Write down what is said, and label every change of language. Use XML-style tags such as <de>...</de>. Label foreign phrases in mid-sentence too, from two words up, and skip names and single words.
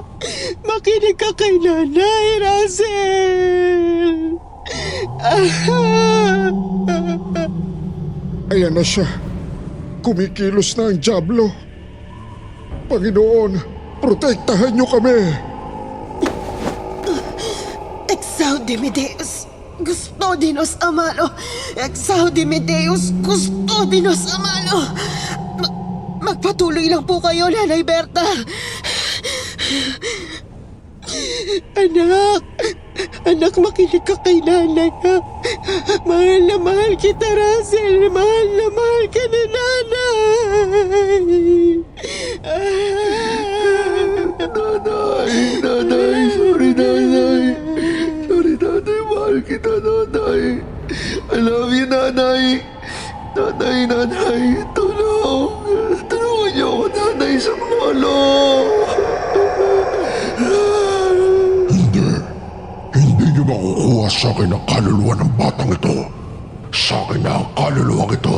<tl>Makinig ka kay nanay, Russell. Ayan na siya. Kumikilos na ang dyablo. Panginoon, protektahan niyo kami.</tl> <la>Exaudime Deus, custodinos a malo. Exaudime Deus, custodinos a malo.</la> <tl>Magpatuloy lang po kayo, Nanay Berta. Anak, makinig ka kay nanay, ha? Mahal na mahal kita, Russell. Mahal na mahal ka ni nanay. Nanay! Sorry, nanay! Sorry, nanay! Mahal kita, nanay!</tl> <en>I love you,</en> <tl>nanay! Nanay! Tulungan niyo ako, nanay, sa Lolo! Hindi niyo makukuha sa akin ang kaluluwa ng batang ito. Sa akin na ang kaluluwang ito.</tl>